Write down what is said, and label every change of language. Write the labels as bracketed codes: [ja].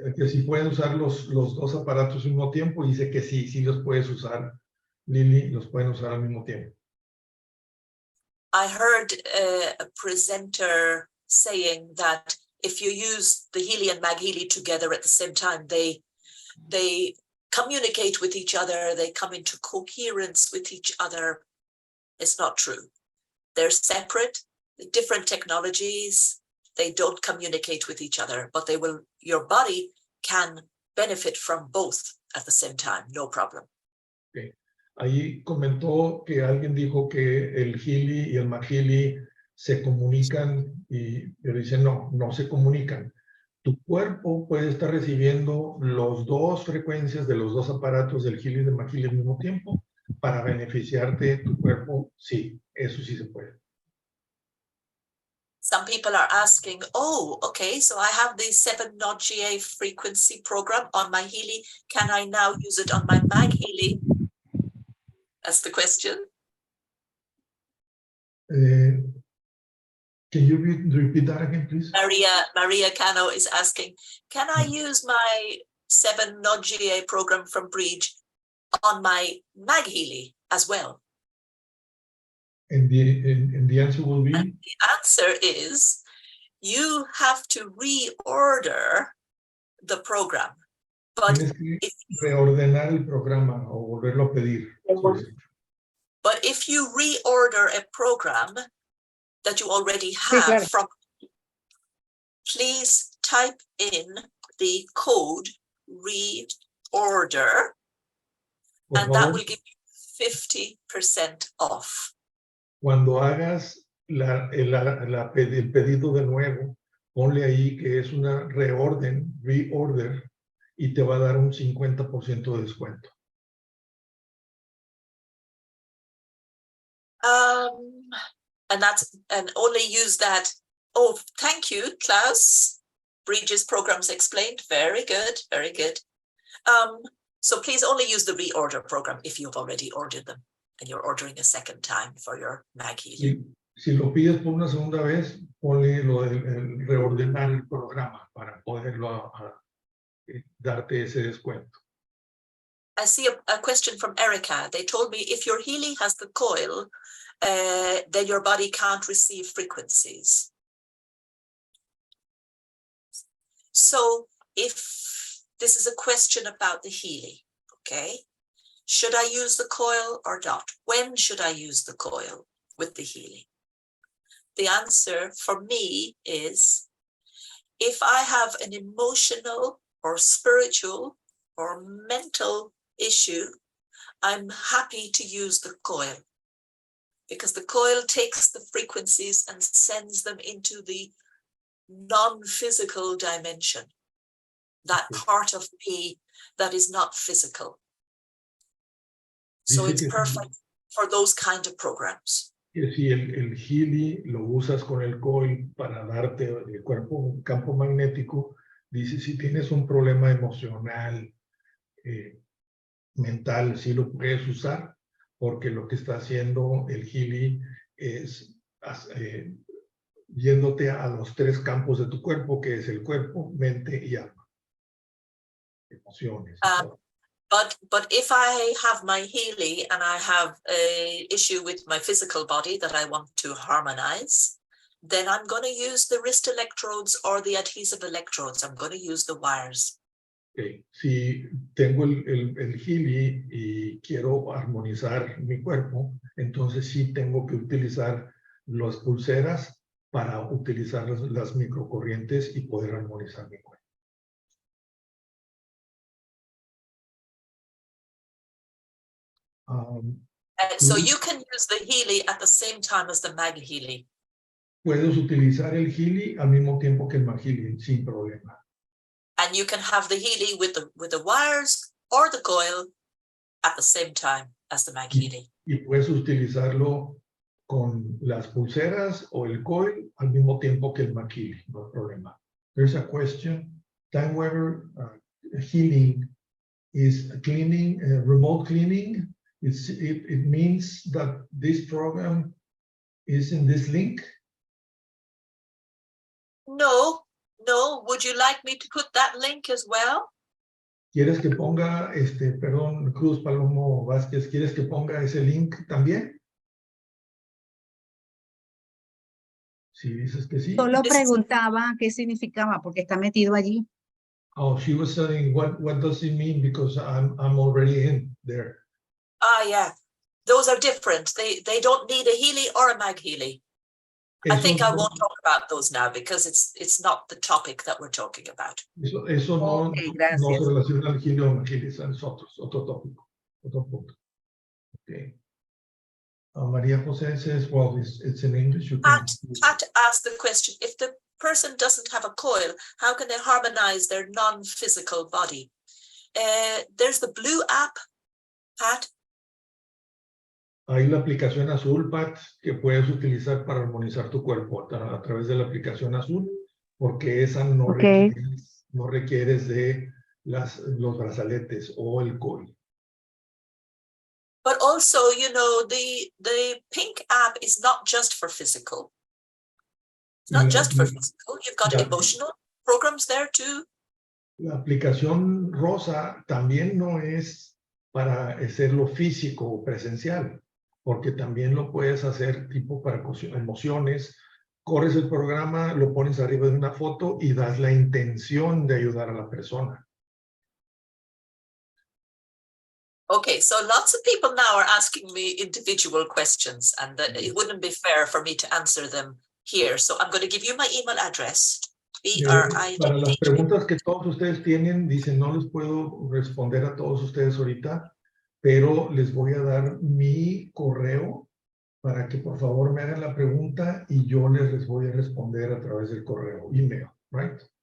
[es] Que si pueden usar los dos aparatos al mismo tiempo, dice que sí los puedes usar, Lily, los pueden usar al mismo tiempo. [en] I heard a presenter saying that if you use the Healy and MagHealy together at the same time, they communicate with each other, they come into coherence with each other. It's not true. They're separate, different technologies. They don't communicate with each other, but they will. Your body can benefit from both at the same time, no problem. Okay. [es] Ahí comentó que alguien dijo que el Healy y el MagHealy se comunican y pero dice no se comunican. Tu cuerpo puede estar recibiendo los dos frecuencias de los dos aparatos del Healy y del MagHealy al mismo tiempo para beneficiarte tu cuerpo. Sí, eso sí se puede. [en] Some people are asking, oh, okay, so I have the 7-Node frequency program on my Healy. Can I now use it on my MagHealy? That's the question. Can you repeat that again, please? Maria Cano is asking, can I use my 7-Node program from Brid on my MagHealy as well? And the answer will be? And the answer is, you have to reorder the program. But if [es] reordenar el programa o volverlo a pedir. [en] But if you reorder a program that you already have from, please type in the code reorder, and that will give you 50% off. [es] Cuando hagas el pedido de nuevo, ponle ahí que es una reorder, y te va a dar un 50% de descuento. [en] And only use that. Oh, thank you, Klaus. Bridges programs explained. Very good, very good. So please only use the reorder program if you've already ordered them and you're ordering a second time for your MagHealy. [es] Si lo pides por una segunda vez, ponle lo del reordenar el programa para poderlo darte ese descuento. [en] I see a question from Erica. They told me if your Healy has the coil, then your body can't receive frequencies. So if this is a question about the Healy, okay, should I use the coil or not? When should I use the coil with the Healy? The answer for me is, if I have an emotional or spiritual or mental issue, I'm happy to use the coil, because the coil takes the frequencies and sends them into the non-physical dimension, that part of me that is not physical. So it's perfect for those kind of programs. [es] Que si el Healy lo usas con el coil para darte el cuerpo, un campo magnético, dice si tienes un problema emocional, mental, sí lo puedes usar, porque lo que está haciendo el Healy es yéndote a los tres campos de tu cuerpo, que es el cuerpo, mente y alma. Emociones. [en] But if I have my Healy and I have an issue with my physical body that I want to harmonize, then I'm going to use the wrist electrodes or the adhesive electrodes. I'm going to use the wires. Okay. [es] Si tengo el Healy y quiero armonizar mi cuerpo, entonces sí tengo que utilizar las pulseras para utilizar las microcorrientes y poder armonizar mi cuerpo. [en] So you can use the Healy at the same time as the MagHealy. [es] Puedes utilizar el Healy al mismo tiempo que el MagHealy sin problema. [en] And you can have the Healy with the wires or the coil at the same time as the MagHealy. [es] Y puedes utilizarlo con las pulseras o el coil al mismo tiempo que el MagHealy, no hay problema. [en] There's a question. Time Weber healing is cleaning, remote cleaning. It means that this program is in this link? No. Would you like me to put that link as well? [es] ¿Quieres que ponga, perdón, Cruz Palomo Vázquez, ¿quieres que ponga ese link también? Si dices que sí. Solo preguntaba qué significaba, porque está metido allí. [en] Oh, she was saying, what does it mean? Because I'm already in there. Ah, yeah. Those are different. They don't need a Healy or a MagHealy. I think I won't talk about those now because it's not the topic that we're talking about. [es] Eso no, Ok, no gracias. se relaciona al Healy o MagHealy, es otro tópico, otro punto. [en] Okay. Maria Jose says, well, it's in English. You can... Pat asked the question, if the person doesn't have a coil, how can they harmonize their non-physical body? There's the blue app, Pat. [es] Hay la aplicación azul, Pat, que puedes utilizar para armonizar tu cuerpo a través de la aplicación azul, porque esa no, no requieres de los brazaletes o el coil. [en] But also, you know, the pink app is not just for physical. It's not just for physical. You've got emotional programs there too. [es] La aplicación rosa también no es para hacerlo físico o presencial, porque también lo puedes hacer tipo para emociones. Corres el programa, lo pones arriba de una foto y das la intención de ayudar a la persona. [en] Okay, so lots of people now are asking me individual questions, and it wouldn't be fair for me to answer them here. So I'm going to give you my email address. [es] Para las preguntas que todos ustedes tienen, dicen, no les puedo responder a todos ustedes ahorita, pero les voy a dar mi correo para que por favor me hagan la pregunta y yo les voy a responder a través del correo, [en] email, right?